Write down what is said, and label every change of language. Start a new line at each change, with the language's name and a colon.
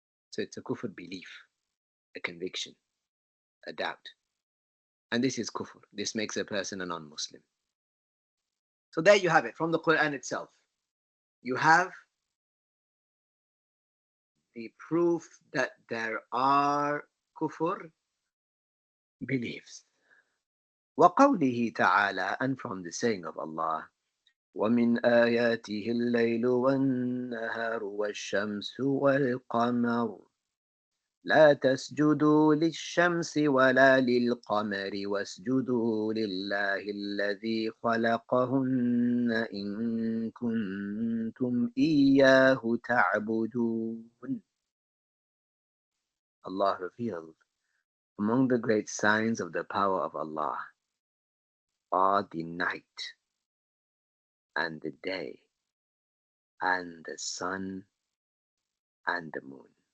English: So it's a kufr belief, a conviction, a doubt. And this is kufr. This makes a person a non-Muslim. So there you have it, from the Quran itself. You have the proof that there are kufr beliefs.
Arabic: وَقَوْلِهِ تَعَالَى,
English: and from the saying of Allah,
Arabic: وَمِنْ آيَاتِهِ اللَّيْلُ وَالنَّهَارُ وَالشَّمْسُ وَالْقَمَرُ. لا تسجدوا للشمس ولا للقمر واسجدوا لله الذي خلقهن إن كنتم إياه تعبدون.
English: Allah revealed, among the great signs of the power of Allah are the night and the day and the sun and the moon.